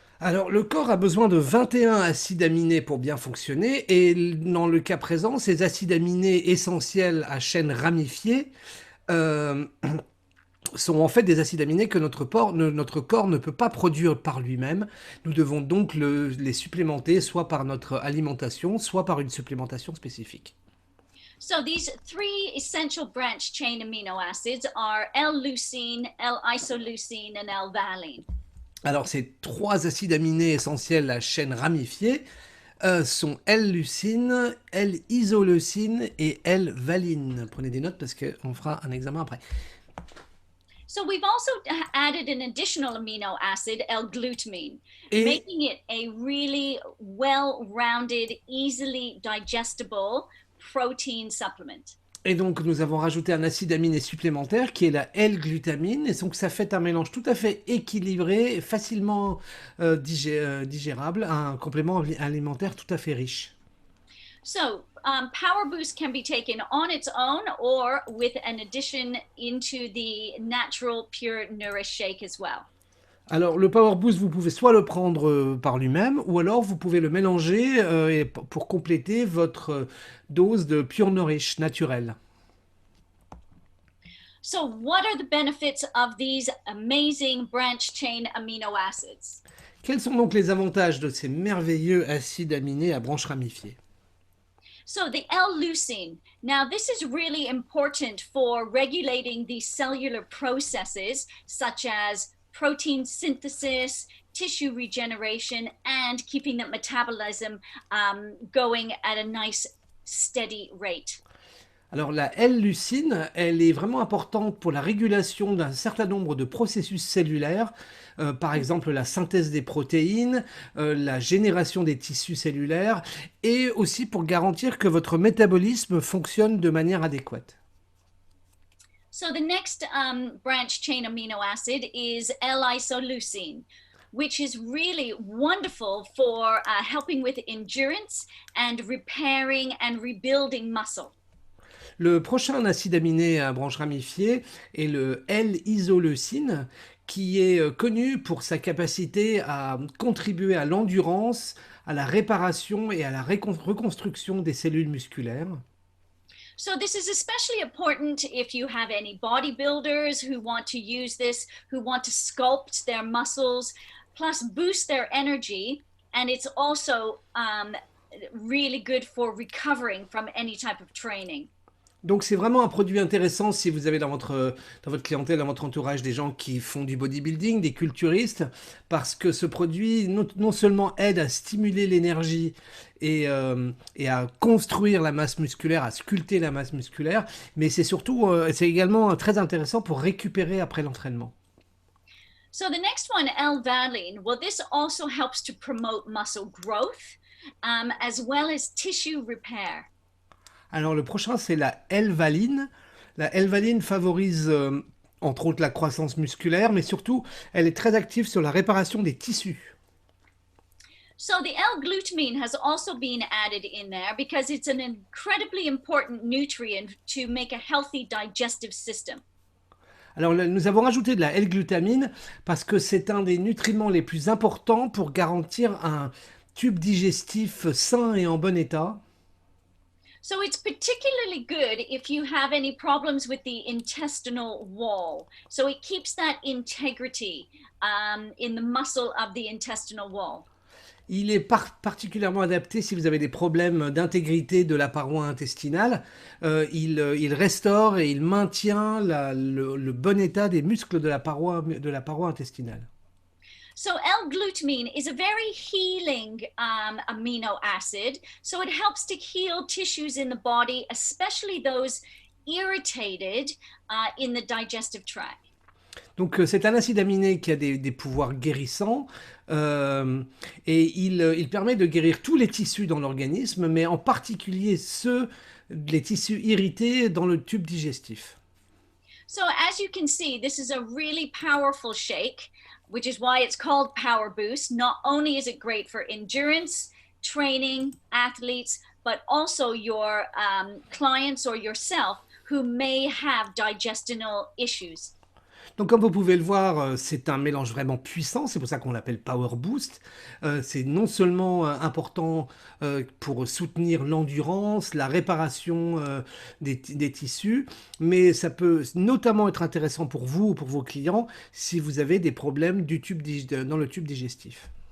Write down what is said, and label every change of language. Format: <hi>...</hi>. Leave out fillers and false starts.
<fr>Alors, le corps a besoin de 21 acides aminés pour bien fonctionner et dans le cas présent, ces acides aminés essentiels à chaîne ramifiée sont en fait des acides aminés que notre corps ne peut pas produire par lui-même. Nous devons donc les supplémenter soit par notre alimentation, soit par une supplémentation spécifique.</fr> <en>So these 3 essential branch chain amino acids are L-leucine, L-isoleucine, and L-valine.</en> <fr>Alors, ces 3 acides aminés essentiels à chaîne ramifiée sont L-leucine, L-isoleucine et L-valine. Prenez des notes parce qu'on fera un examen après.</fr> <en>So we've also added an additional amino acid, L-glutamine,</en> <fr>Et,</fr> <en>making it a really well-rounded, easily digestible protein supplement.</en> <fr>et donc, nous avons rajouté un acide aminé supplémentaire qui est la L-glutamine. Et donc, ça fait un mélange tout à fait équilibré, facilement digérable, un complément alimentaire tout à fait riche.</fr> <en>So Power Boost can be taken on its own or with an addition into the natural pure nourish shake as well.</en> <fr>Alors, le Power Boost, vous pouvez soit le prendre par lui-même, ou alors vous pouvez le mélanger pour compléter votre dose de Pure Nourish naturelle.</fr> <en>So what are the benefits of these amazing branch chain amino acids?</en> <fr>Quels sont donc les avantages de ces merveilleux acides aminés à branches ramifiées?</fr> <en>So the L-leucine, now this is really important for regulating the cellular processes such as protein synthesis, tissue regeneration, and keeping the metabolism going at a nice steady rate.</en> <fr>Alors la L-leucine, elle est vraiment importante pour la régulation d'un certain nombre de processus cellulaires, par exemple la synthèse des protéines, la génération des tissus cellulaires, et aussi pour garantir que votre métabolisme fonctionne de manière adéquate.</fr> <en>So the next branch chain amino acid is L-isoleucine, which is really wonderful for helping with endurance and repairing and rebuilding muscle.</en> <fr>Le prochain acide aminé à branche ramifiée est le L-isoleucine, qui est connu pour sa capacité à contribuer à l'endurance, à la réparation et à la reconstruction des cellules musculaires.</fr> <en>So this is especially important if you have any bodybuilders who want to use this, who want to sculpt their muscles, plus boost their energy. And it's also really good for recovering from any type of training.</en> <fr>Donc c'est vraiment un produit intéressant si vous avez dans votre clientèle, dans votre entourage des gens qui font du bodybuilding, des culturistes, parce que ce produit non seulement aide à stimuler l'énergie et à construire la masse musculaire, à sculpter la masse musculaire, mais c'est également très intéressant pour récupérer après l'entraînement.</fr> <en>So the next one, L-valine, well, this also helps to promote muscle growth as well as tissue repair.</en> <fr>Alors le prochain, c'est la L-valine. La L-valine favorise entre autres la croissance musculaire, mais surtout, elle est très active sur la réparation des tissus.</fr> <en>So the L-glutamine has also been added in there because it's an incredibly important nutrient to make a healthy digestive system.</en> <fr>Alors nous avons rajouté de la L-glutamine parce que c'est un des nutriments les plus importants pour garantir un tube digestif sain et en bon état.</fr> <en>So it's particularly good if you have any problems with the intestinal wall. So it keeps that integrity in the muscle of the intestinal wall.</en> <fr>Il est particulièrement adapté si vous avez des problèmes d'intégrité de la paroi intestinale. Il restaure et il maintient le bon état des muscles de la paroi intestinale.</fr> <en>So L-glutamine is a very healing amino acid. So it helps to heal tissues in the body, especially those irritated in the digestive tract.</en> <fr>Donc c'est un acide aminé qui a des pouvoirs guérissants et il permet de guérir tous les tissus dans l'organisme, mais en particulier les tissus irrités dans le tube digestif.</fr> <en>So as you can see, this is a really powerful shake, which is why it's called Power Boost. Not only is it great for endurance, training, athletes, but also your clients or yourself who may have digestional issues.</en> <fr>Donc comme vous pouvez le voir, c'est un mélange vraiment puissant, c'est pour ça qu'on l'appelle Power Boost. C'est non seulement important pour soutenir l'endurance, la réparation des tissus, mais ça peut notamment être intéressant pour vous ou pour vos clients si vous avez des problèmes dans le tube digestif.</fr>